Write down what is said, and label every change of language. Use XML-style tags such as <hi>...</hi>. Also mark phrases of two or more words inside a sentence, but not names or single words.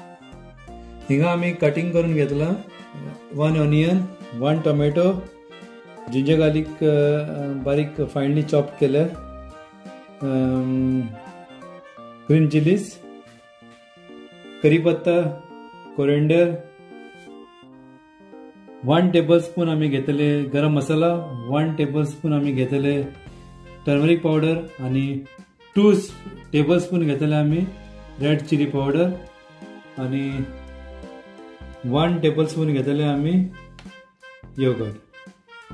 <mr>हिंगा आम्ही कटिंग करून घेतला 1 ऑनियन, 1 टोमॅटो,</mr> <en>ginger garlic</en> <mr>बारीक</mr> <en>finely chop</en> <mr>केले,</mr> <en>green chillies,</en> <mr>करीपत्ता, कोरिएंडर, 1 टेबलस्पून आम्ही घेतले गरम मसाला, 1 टेबलस्पून आम्ही घेतले</mr> <en>turmeric powder</en> <mr>आणि 2 टेबलस्पून घेतले आम्ही</mr> <en>red chilli powder</en> <mr>आणि 1 टेबलस्पून घेतले आम्ही योगर्ट।</mr>